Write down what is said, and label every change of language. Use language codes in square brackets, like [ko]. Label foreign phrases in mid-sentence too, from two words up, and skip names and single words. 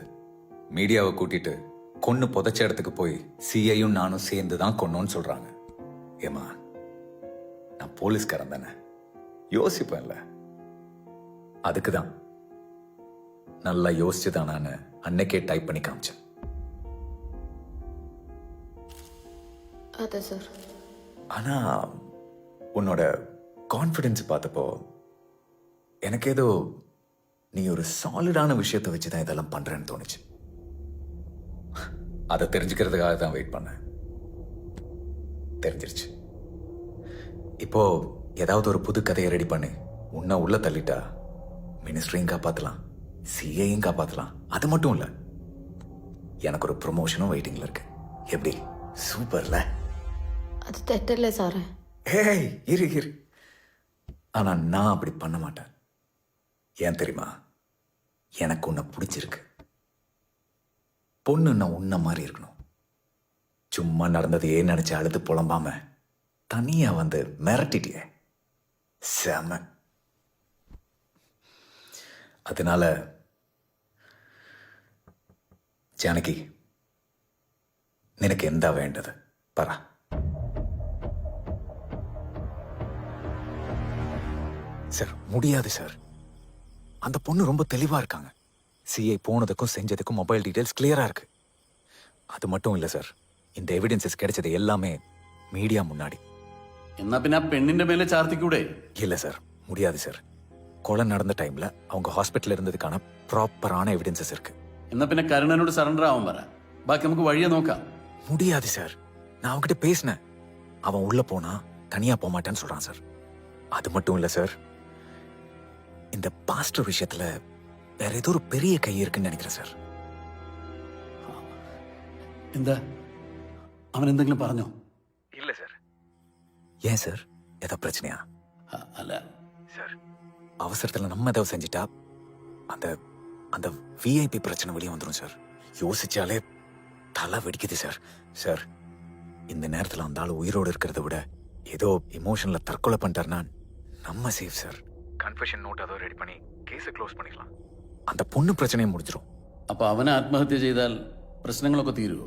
[ta] மீடியாவை கூட்டிட்டு கொன்னு புதைச்ச இடத்துக்கு போய் CAயும் நானும் சேர்ந்து தான் கொன்னோன்னு சொல்றாங்க. ஏமா, நான் போலீஸ்காரன் தானே, யோசிப்பேன்ல. அதுக்குதான் நல்லா யோசிச்சுதான் நான் அன்னைக்கே டைப் பண்ணி காமிச்சேன். [ml] അതെ സർ. [ta] ஆனா உன்னோட கான்ஃபிடன்ஸ் பார்த்தப்போ எனக்கு ஏதோ நீ ஒரு சாலிடான விஷயத்தை வச்சுதான் இதெல்லாம் பண்றேன்னு தோணுச்சு. அதை தெரிஞ்சுக்கிறதுக்காக தான் வெயிட் பண்ணேன். தெரிஞ்சிருச்சு. இப்போ ஏதாவது ஒரு புது கதையை ரெடி பண்ணி உன்னை உள்ள தள்ளிட்டா மினிஸ்ட்ரியும் காப்பாத்தலாம், சிஏயும் காப்பாத்தலாம். அது மட்டும் இல்ல, எனக்கு ஒரு ப்ரொமோஷனும் வெயிட்டிங்ல இருக்கு. எப்படி? சூப்பர்ல? [ml] അത് തെറ്റല്ലേ സാറേ? [ta] ஏய் இரு. ஆனா நான் அப்படி பண்ண மாட்டேன். ஏன் தெரியுமா? எனக்கு உன்னை பிடிச்சிருக்கு. பொண்ணுன்னா உன்ன மாதிரி இருக்கணும். சும்மா நடந்ததையே நினைச்சு அழுது புலம்பாம தனியா வந்து மிரட்டிட்டியே, செம. அதனால ஜானகி, [ml] നിനക്ക് എന്താ വേണ്ടത് പറ. [ta] சார் முடியாது சார். அந்த பொண்ணு ரொம்ப தெளிவா இருக்காங்க. சிஐ போனதுக்கும் செஞ்சதுக்கும் [en] mobile details [ta] கிளியரா இருக்கு. அது மட்டும் இல்ல சார், இந்த எவிடன்சஸ் கிடைச்சது எல்லாமே மீடியா முன்னாடி. [ml] എന്നാ പിന്നെ ആ പെണ്ണിന്റെ മേലെ ചാർത്തിക്കൂടെ? [ta] இல்ல சார், முடியாது சார். கொலை நடந்த டைம்ல அவங்க ஹாஸ்பிட்டல் இருந்ததுக்கான ப்ராப்பரான எவிடன்சஸ் இருக்கு. [ml] എന്നാ പിന്നെ കരുണനോട് സറണ്ടർ ആവാൻ പറ. ബാക്കി നമുക്ക് വഴിയെ നോക്കാം. [ta] முடியாது சார். நான் அவன்கிட்ட பேசினேன். அவன் உள்ள போனா தனியா போக மாட்டேன்னு சொல்றான் சார். அது மட்டும் இல்ல சார், இந்த பாஸ்டர் விஷயத்துல வேற ஏதோ ஒரு பெரிய கை இருக்குன்னு நினைக்கிறேன் சார். [ml] എന്താ അവൻ എന്തെങ്കിലും പറഞ്ഞോ? [ta] இல்ல சார். ஏன் சார், ஏதோ பிரச்சனையா? [ml] അല്ല [ta] சார், அவசரத்துல நம்ம ஏதாவது செஞ்சுட்டா அந்த அந்த விஐபி பிரச்சனை வெளியே வந்துடும் சார். யோசிச்சாலே தலை வெடிக்குது சார். சார், இந்த நேரத்துல அந்த ஆள் உயிரோடு இருக்கிறத விட ஏதோ இமோஷன்ல தற்கொலை பண்ணிட்டாருன்னா நம்ம சேஃப் சார். [en] confession note [ta] அதோ ரெடி பண்ணி கேஸை க்ளோஸ் பண்ணிக்கலாம். அந்த பொண்ணு பிரச்சனையை முடிஞ்சிடும். [ml] അപ്പൊ അവനെ ആത്മഹത്യ ചെയ്താൽ പ്രശ്നങ്ങളൊക്കെ തീരുവോ?